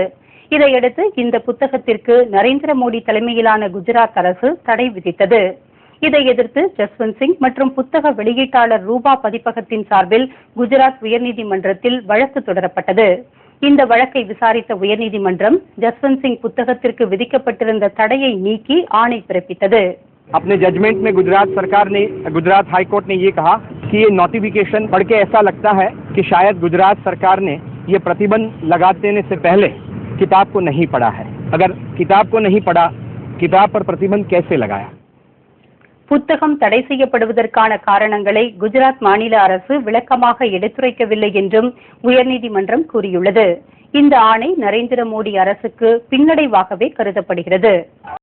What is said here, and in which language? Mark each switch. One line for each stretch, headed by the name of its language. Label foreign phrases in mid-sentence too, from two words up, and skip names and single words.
Tamil: இதையடுத்து இந்த புத்தகத்திற்கு நரேந்திர மோடி தலைமையிலான குஜராத் அரசு தடை விதித்தது. இதை எதிர்த்து ஜஸ்வந்த் சிங் மற்றும் புத்தக வெளியீட்டாளர் ரூபா பதிப்பகத்தின் சார்பில் குஜராத் உயர்நீதிமன்றத்தில் வழக்கு தொடரப்பட்டது. இந்த வழக்கை விசாரித்த உயர்நீதிமன்றம் ஜஸ்வந்த் சிங் புத்தகத்திற்கு விதிக்கப்பட்டிருந்த தடையை நீக்கி ஆணை பிறப்பித்தது.
Hindi: अपने जजमेंट में गुजरात
English: High Court
Hindi: ने ये कहा कि ये नोटिफिकेशन पढ़ के ऐसा लगता है कि शायद गुजरात सरकार ने ये प्रतिबंध लगा देने से पहले किताब को नहीं पढ़ा है. अगर किताब को नहीं पढ़ा, किताब पर प्रतिबंध कैसे लगाया?
Tamil: புத்தகம் தடை செய்யப்படுவதற்கான காரணங்களை குஜராத் மாநில அரசு விளக்கமாக எடுத்துரைக்கவில்லை என்றும் உயர்நீதிமன்றம் கூறியுள்ளது. இந்த ஆணை நரேந்திர மோடி அரசுக்கு பின்னடைவாகவே கருதப்படுகிறது.